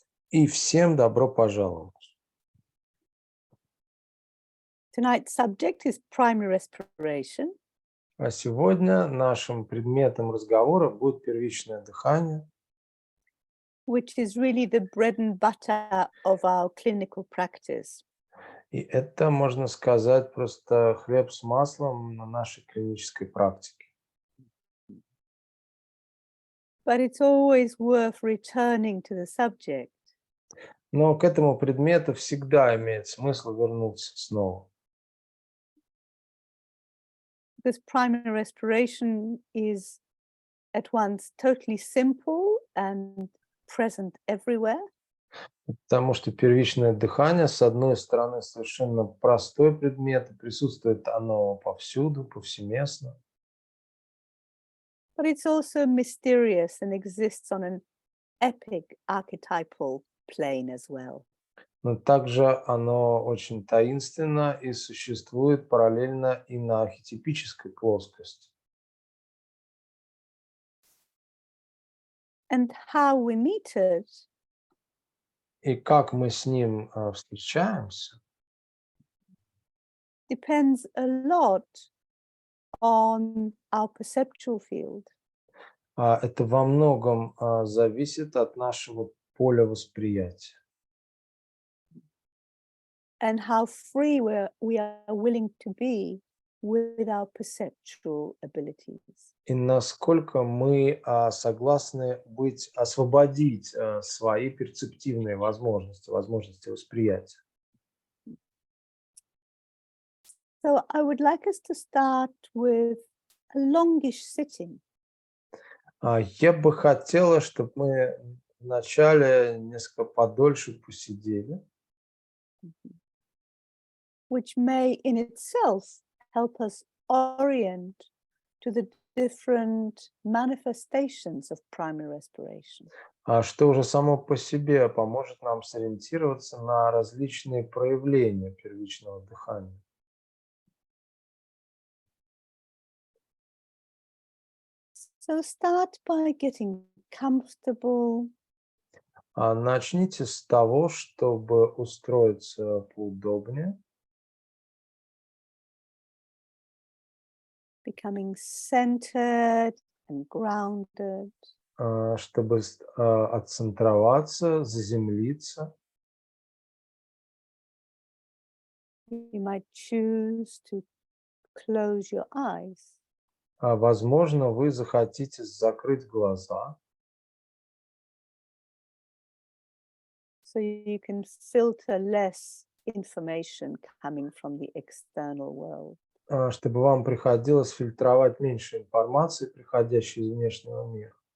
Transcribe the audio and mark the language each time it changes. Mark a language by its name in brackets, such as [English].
[Russian] И всем добро пожаловать. [English] Tonight's subject is primary respiration. [Russian] А сегодня нашим предметом разговора будет первичное дыхание, [English] Which is really the bread and butter of our clinical practice. [Russian] и это, можно сказать, просто хлеб с маслом на нашей клинической практике. [English] But it's always worth returning to the subject. [Russian] Но к этому предмету всегда имеет смысл вернуться снова. [English] Because primary respiration is at once totally simple and present everywhere. [Russian] Потому что первичное дыхание, с одной стороны, совершенно простой предмет, и присутствует оно повсюду, повсеместно. [English] But it's also mysterious and exists on an epic archetypal plane as well. [Russian] Но также оно очень таинственно и существует параллельно и на архетипической плоскости. [English] And how we meet it [Russian] И как мы с ним встречаемся, [English] depends a lot on our perceptual field. [Russian] это во многом зависит от нашего поля восприятия. [English] And how free we are willing to be with our perceptual abilities. [Russian] И насколько мы согласны освободить свои перцептивные возможности восприятия. [English] So I would like us to start with a longish sitting. [Russian] Я бы хотела, чтобы мы вначале несколько подольше посидели, [English] Which may in itself help us orient to the different manifestations of primary respiration. [Russian] что уже само по себе поможет нам сориентироваться на различные проявления первичного дыхания. [English] So start by getting comfortable, [Russian] Начните с того, чтобы устроиться поудобнее, [English] becoming centered and grounded. [Russian] чтобы отцентроваться, заземлиться. [English] You might choose to close your eyes. [Russian] Возможно, вы захотите закрыть глаза, [English] So you can filter less information coming from the external world. [Russian] чтобы вам приходилось фильтровать меньше информации, приходящей из внешнего мира.